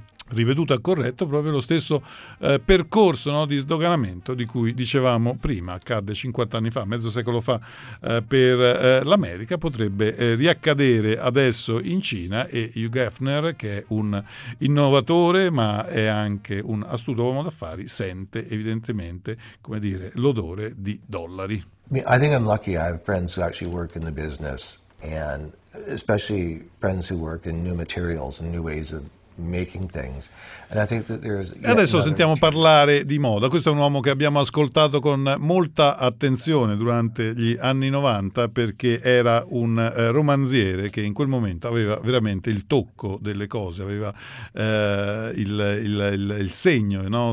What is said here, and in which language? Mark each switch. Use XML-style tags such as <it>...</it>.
<it>riveduto e corretto, proprio lo stesso percorso, no, di sdoganamento di cui dicevamo prima, accadde 50 anni fa, mezzo secolo fa per l'America, potrebbe riaccadere adesso in Cina. E Hugh Hefner, che è un innovatore ma è anche un astuto uomo d'affari, sente evidentemente, come dire, l'odore di dollari.</it> <en>I think I'm lucky, I have friends who actually work in the business, and especially friends who work in new materials and new ways of making things. And I think that there's</en> <it>e adesso sentiamo parlare di moda. Questo è un uomo che abbiamo ascoltato con molta attenzione durante gli anni 90, perché era un romanziere che in quel momento aveva veramente il tocco delle cose, aveva il segno, no?</it>